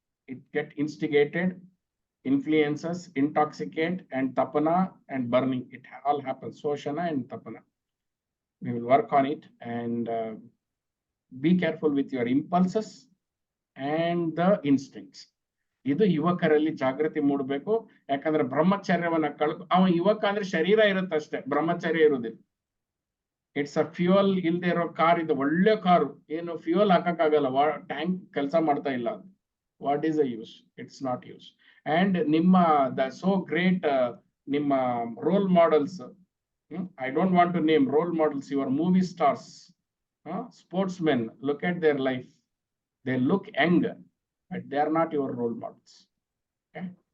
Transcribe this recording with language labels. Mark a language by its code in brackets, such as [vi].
[en] It get instigated, influences, intoxicate, and Tapana and burning. It all happens, Soshana and Tapana. We will work on it, and be careful with your impulses and the instincts. [kn] ಇದು ಯುವಕರಲ್ಲಿ ಜಾಗೃತಿ ಮೂಡಬೇಕು. ಯಾಕಂದ್ರೆ ಬ್ರಹ್ಮಚರ್ಯವನ್ನ ಅವನು ಯುವಕ ಅಂದ್ರೆ ಶರೀರ ಇರುತ್ತಷ್ಟೇ, ಬ್ರಹ್ಮಚರ್ಯ ಇರುವುದಿಲ್ಲ. [en] it's a fuel [kn] ಇಲ್ದೇ ಇರೋ ಕಾರ್. ಇದು ಒಳ್ಳೆ ಕಾರು, ಏನು ಫ್ಯೂಯಲ್ ಹಾಕಕ್ಕಾಗಲ್ಲ, ಟ್ಯಾಂಕ್ ಕೆಲಸ ಮಾಡ್ತಾ ಇಲ್ಲ. [en] What is the use? It's not use. [kn] And ನಿಮ್ಮ ದ ಸೋ ಗ್ರೇಟ್ ನಿಮ್ಮ roll models, [en] I don't want to name role models, your movie stars, sportsmen, look at their life. They look young, but they are not your role models. Okay?